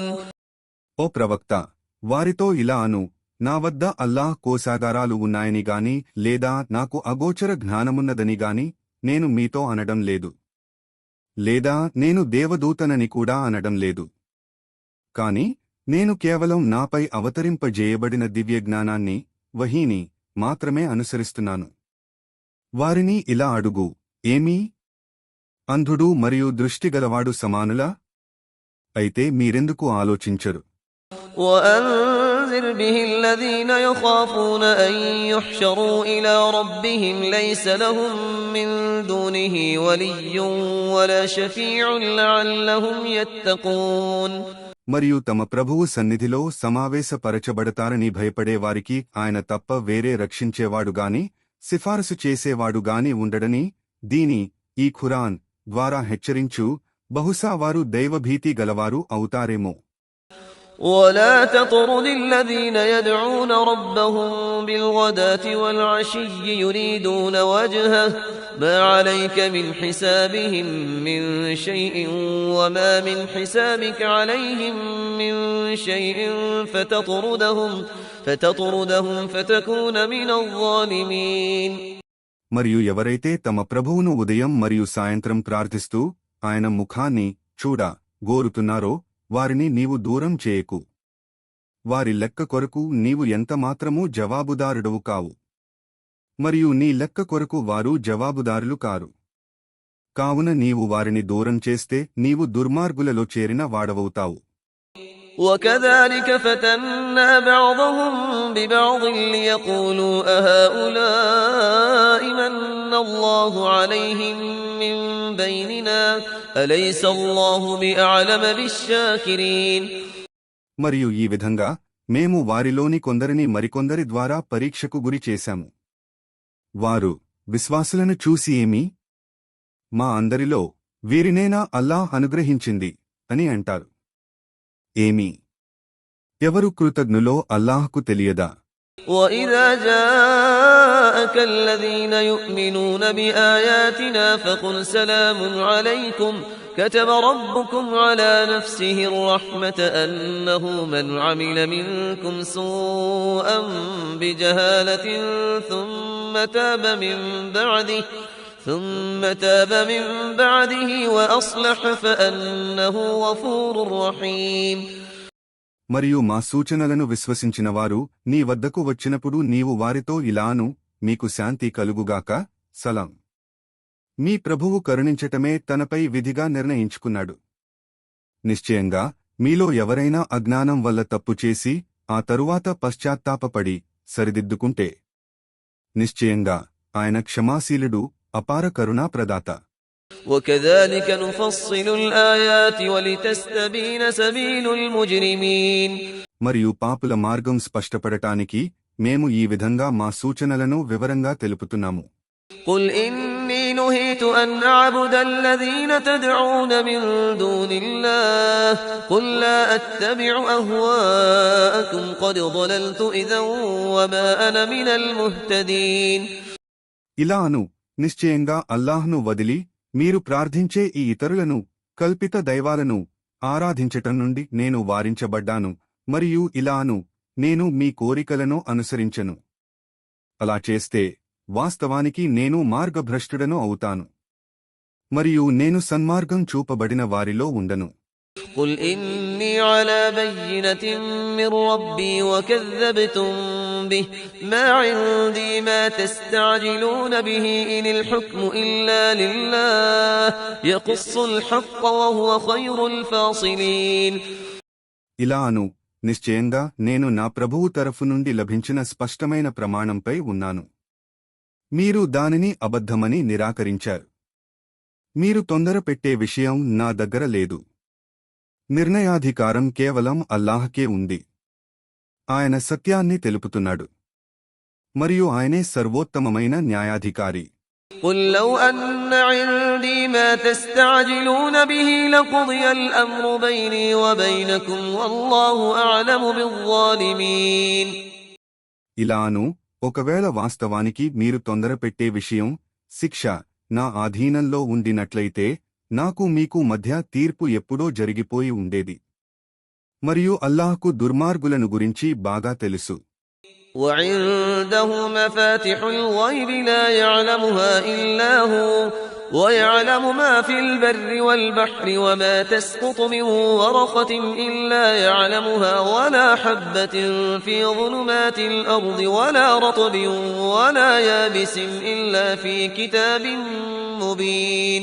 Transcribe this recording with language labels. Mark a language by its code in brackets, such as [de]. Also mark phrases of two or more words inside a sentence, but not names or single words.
[te] ఓ ప్రవక్త, వారితో ఇలా అను, నా వద్ద అల్లాహ్ కోశాగారాలు ఉన్నాయని గాని లేదా నాకు అగోచర జ్ఞానమున్నదని గాని నేను మీతో అనడం లేదు, లేదా నేను దేవదూతనని కూడా అనడం లేదు. కాని నేను కేవలం నాపై అవతరింపజేయబడిన దివ్యజ్ఞానాన్ని, వహీని మాత్రమే అనుసరిస్తున్నాను. వారిని ఇలా అడుగు, ఏమీ అంధుడు మరియు దృష్టిగలవాడు సమానులా? అయితే మీరెందుకు ఆలోచించరు? [ar] وأنذر به الذين يخافون أن يحشروا إلى ربهم ليس لهم من دونه ولي ولا شفيع لعلهم يتقون. [te] మరియు తమ ప్రభువు సన్నిధిలో సమావేశపరచబడతారని భయపడే వారికి ఆయన తప్ప వేరే రక్షించేవాడుగాని సిఫారసు చేసేవాడుగాని ఉండడని ఈ ఖురాన్ ద్వారా హెచ్చరించు. బహుశా వారు దైవభీతి గలవారు అవుతారేమో. [ar] ولا تطرد الذين يدعون ربهم بالغداة والعشي يريدون وجهه ما عليك من حسابهم من شيء وما من حسابك عليهم من شيء فتطردهم فتكون من الظالمين. [te] మరియు ఎవరైతే తమ ప్రభువును ఉదయం మరియు సాయంత్రం ప్రార్థిస్తూ ఆయన ముఖాన్ని గోరుతున్నారో వారిని నీవు దూరం చేయకు. వారి లెక్క కొరకు నీవు ఎంతమాత్రమూ జవాబుదారుడవు కావు, మరియు నీ లెక్క కొరకు వారు జవాబుదారులు కారు. కావున నీవు వారిని దూరం చేస్తే నీవు దుర్మార్గులలో చేరిన వాడవవుతావు. [ar] وكذلك فتنا بعضهم ببعض ليقولوا أهؤلاء من الله عليهم من بيننا أليس الله بأعلم بالشاكرين. [te] మరియు ఈ విధంగా మేము వారిలోని కొందరిని మరికొందరి ద్వారా పరీక్షకు గురి చేశాము. వారు విశ్వాసులను చూసి ఏమి, మా అందరిలో వీరినేనా అల్లాహ్ అనుగ్రహించింది అని అంటారు. ఏమి, ఎవరు కృతజ్ఞులో అల్లాహ్కు తెలియదా? [ar] وَإِذَا جَاءَكَ الَّذِينَ يُؤْمِنُونَ بِآيَاتِنَا فَقُلْ سَلَامٌ عَلَيْكُمْ كَتَبَ رَبُّكُمْ عَلَى نَفْسِهِ الرَّحْمَةَ أَنَّهُ مَنْ عَمِلَ مِنكُمْ سُوءًا بِجَهَالَةٍ ثُمَّ تاب من بعده وأصلح فأنه غفور رحيم. [te] మరియు మా సూచనలను విశ్వసించినవారు నీ వద్దకు వచ్చినప్పుడు నీవు వారితో ఇలాను, మీకు శాంతి కలుగుగాక, సలాం. మీ ప్రభువు కరుణించటమే తనపై విధిగా నిర్ణయించుకున్నాడు. నిశ్చయంగా మీలో ఎవరైనా అజ్ఞానం వల్ల తప్పు చేసి ఆ తరువాత పశ్చాత్తాపపడి సరిదిద్దుకుంటే నిశ్చయంగా ఆయన క్షమాశీలుడు, అపార కరుణా ప్రదాత. [ar] وكذلك نفصل الآيات ولتستبين سبيل المجرمين. [te] మరియు పాపుల మార్గం స్పష్టపడటానికి మేము ఈ విధంగా మా సూచనలను వివరంగా తెలుపుతున్నాము. [ar] قل إني نهيت أن أعبد الذين تدعون من دون الله قل لا أتبع أهواءكم قد ضللت إذا وما أنا من المهتدين. [te] ఇలా అను, నిశ్చయంగా అల్లాహ్ను వదిలి మీరు ప్రార్థించే ఈ ఇతరులను, కల్పిత దైవాలను ఆరాధించటం నుండి నేను వారించబడ్డాను. మరియు ఇలా అను, నేను మీ కోరికలను అనుసరించను. అలా చేస్తే వాస్తవానికి నేను మార్గభ్రష్టుడను అవుతాను, మరియు నేను సన్మార్గం చూపబడిన వారిలో ఉండను. [ar] قل إني على بينة من ربي وكذبتم به ما عندي ما تستعجلون به إن الحكم إلا لله يقص الحق وهو خير الفاصلين. [te] ఇలా అను, నిశ్చయంగా నేను నా ప్రభువు తరఫు నుండి లభించిన స్పష్టమైన ప్రమాణంపై ఉన్నాను. మీరు దానిని అబద్ధమని నిరాకరించారు. మీరు తొందర పెట్టే విషయం నా దగ్గర లేదు. నిర్ణయాధికారం కేవలం అల్లాహ్కే ఉంది. ఆయన సత్యాన్ని తెలుపుతున్నాడు మరియు ఆయనే సర్వోత్తమమైన న్యాయాధికారి. [ar] قل لو أن عندي ما تستعجلون به لقضي الأمر بيني وبينكم والله أعلم بالظالمين. [te] ఇలాను ఒకవేళ వాస్తవానికి మీరు తొందర పెట్టే విషయం శిక్ష నా ఆధీనంలో ఉండినట్లయితే నాకు మీకు మధ్య తీర్పు ఎప్పుడో జరిగిపోయి ఉండేది. మరియు అల్లాహ్కు దుర్మార్గులను గురించి బాగా తెలుసు. [ar] وعنده مفاتح الغيب لا يعلمها إلا هو ويعلم ما في البر والبحر وما تسقط من ورقة إلا يعلمها ولا حبة في ظلمات الأرض ولا رطب ولا يابس إلا في كتاب مبين.